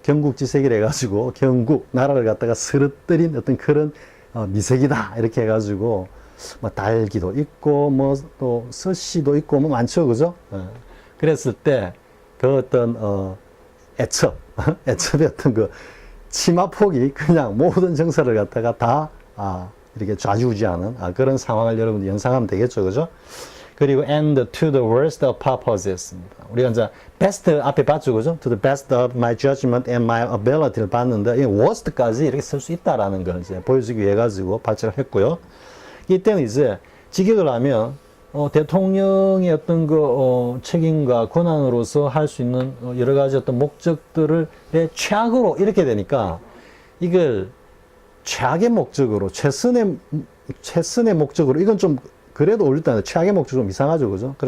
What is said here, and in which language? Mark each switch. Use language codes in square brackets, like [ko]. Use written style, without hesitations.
[ko] 경국지색이라 해가지고 경국 나라를 갖다가 쓰러뜨린 어떤 그런 미색이다 이렇게 해가지고 달기도 있고 또 서씨도 있고 많죠, 그죠? 그랬을 때 그 어떤 애첩의 어떤 그 치마폭이 그냥 모든 정서를 갖다가 다 이렇게 좌지우지하는 그런 상황을 여러분 연상하면 되겠죠, 그죠? 그리고 [en] and to the worst of purposes입니다. [ko] 우리가 이제 best 앞에 봤죠, 그죠? [en] To the best of my judgment and my ability [ko] 를 봤는데 이 worst까지 이렇게 쓸 수 있다라는 걸 이제 보여주기 위해 가지고 발제를 했고요. 이때는 이제 직역을 하면 대통령의 어떤 책임과 권한으로서 할 수 있는 여러 가지 어떤 목적들을 최악으로 이렇게 되니까 이걸 최악의 목적으로 최선의 목적으로 이건 좀 그래도 올렸다는데 최악의 목적 좀 이상하죠, 그죠?